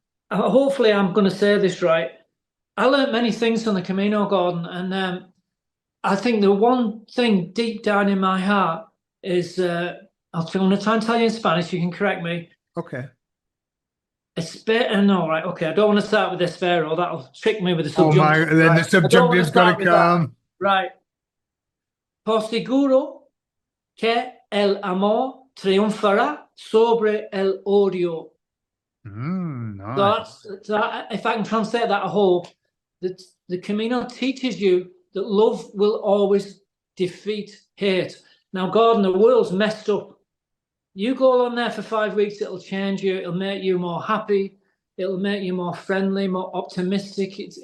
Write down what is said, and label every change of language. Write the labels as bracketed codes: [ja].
[en] Hopefully, I'm going to say this right. I learned many things on the Camino, Gordon, and I think the one thing deep down in my heart is I'm going to try and tell you in Spanish. You can correct me. okay. No, right? Okay, I don't want to start with espero. That'll trick me with the Oh my! subjunctive. Then the Right? I don't want to subjunctive's got to start with that. come. Right. [es] Por seguro que el amor triunfará sobre el odio. [en] So Nice. if I can translate that, I hope that the Camino teaches you that love will always defeat hate. Now, Gordon, the world's messed up. You go on there for 5 weeks, it'll change you. It'll make you more happy. It'll make you more friendly, more optimistic.